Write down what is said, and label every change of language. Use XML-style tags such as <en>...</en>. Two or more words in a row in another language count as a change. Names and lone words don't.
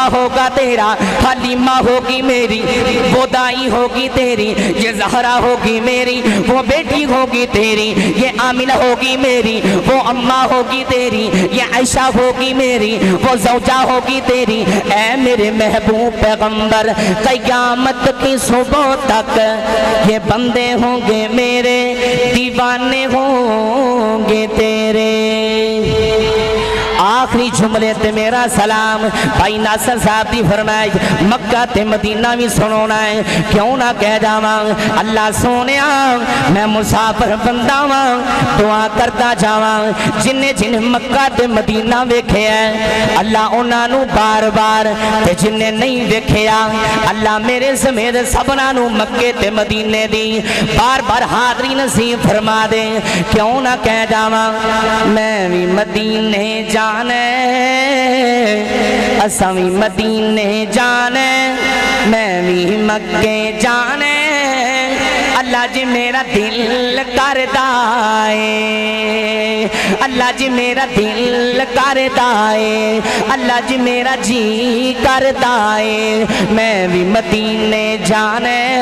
<ur>ہوگا تیرا، حلیمہ ہوگی میری، وہ دائی ہوگی تیری، یہ زہرا ہوگی میری، وہ بیٹی ہوگی تیری، یہ آمنہ ہوگی میری، وہ اماں ہوگی تیری، یہ عائشہ ہوگی میری، وہ زوجہ ہوگی تیری، اے میرے محبوب پیغمبر، قیامت کی صبح تک یہ بندے ہوں گے میرے، دیوانے ہوں گے تیرے۔</ur> <pa>آخری جملے تے میرا سلام بھائی ناصر صاحب دی فرمائے مکہ تے مدینہ بھی سنونا ہے، کیوں نہ کہہ جاواں اللہ سونیا میں مسافر بندہ واں، دعا کرتا جاواں جنہیں جنہیں مکہ تے مدینہ ویکھیا ہے اللہ انہاں نو بار بار، تے جنہیں نہیں ویکھیا اللہ میرے سمیت سبنا نو مکے تے مدینے دی بار بار حاضری نصیب فرما دے، کیوں نہ کہہ جاواں میں بھی مدینے جانے، اساں بھی مدینے جانے، میں بھی مکے جانے، اللہ جی میرا دل کردا ہے، اللہ جی میرا دل کردا ہے، اللہ جی میرا جی کردا ہے، میں بھی مدینے جانے،</pa>